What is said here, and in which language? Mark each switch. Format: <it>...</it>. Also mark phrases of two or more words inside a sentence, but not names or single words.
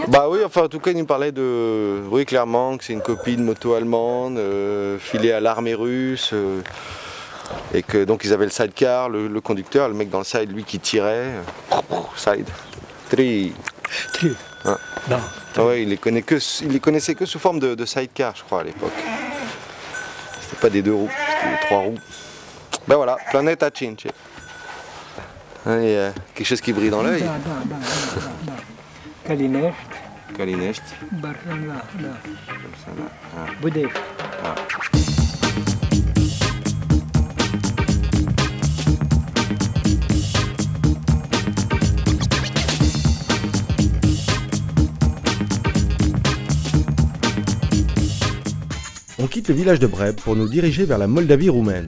<fr>Bah oui, enfin en tout cas il nous parlait de, oui clairement que c'est une copie de moto allemande, filée à l'armée russe, et que donc ils avaient le sidecar, le conducteur, le mec dans le side, lui qui tirait, side, tri. Ah. Ouais, il les connaissait que sous forme de sidecar, je crois à l'époque. C'était pas des 2 roues, c'était des 3 roues. Ben voilà, planète à Cince. Il y a quelque chose qui brille dans l'œil. Calinești. Calinești.</fr> <ro>Bărșana, da.</ro> <fr>Ah. Budești. Ah. On quitte le village de Breb pour nous diriger vers la Moldavie roumaine.</fr>